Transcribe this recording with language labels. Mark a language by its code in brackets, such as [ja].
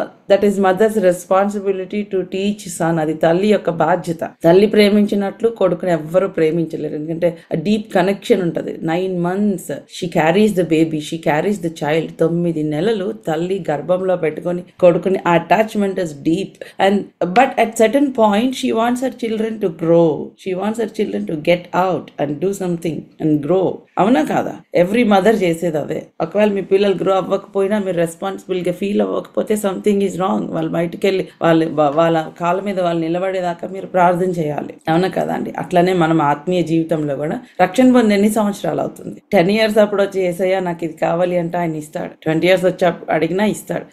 [en] That is mother's responsibility to teach son. [te] అది తల్లి యొక్క బాధ్యత. తల్లి ప్రేమించినట్లు కొడుకుని ఎవ్వరూ ప్రేమించలేరు, ఎందుకంటే డీప్ కనెక్షన్ ఉంటది. [en] 9 months she carries the baby, she carries the child. [te] 9 నెలలు తల్లి గర్భంలో పెట్టుకొని కొడుకుని, ఆ attachment is deep. [en] And but at certain point she wants her children to grow, she wants her children to get out and do something and grow. [te] అవునా కాదా? Every mother చేసేది అదే. ఒకవేళ మీ పిల్లలు గ్రో అవ్వకపోయినా, మీరు రెస్పాన్సిబుల్ గా ఫీల్ అవ్వకపోతే [en] Something is wrong. [te] వాళ్ళు బయటికి వెళ్ళి వాళ్ళ కాళ్ళ మీద వాళ్ళు నిలబడేదాకా మీరు ప్రార్థన చేయాలి. అవునా కదా అండి? అట్లనే మనం ఆత్మీయ జీవితంలో కూడా రక్షణ పొంది ఎన్ని సంవత్సరాలు అవుతుంది? 10 years అప్పుడు వచ్చి యేసయ్య నాకు ఇది కావాలి అంటే ఆయన ఇస్తాడు. 20 years వచ్చి అడిగినా ఇస్తాడు.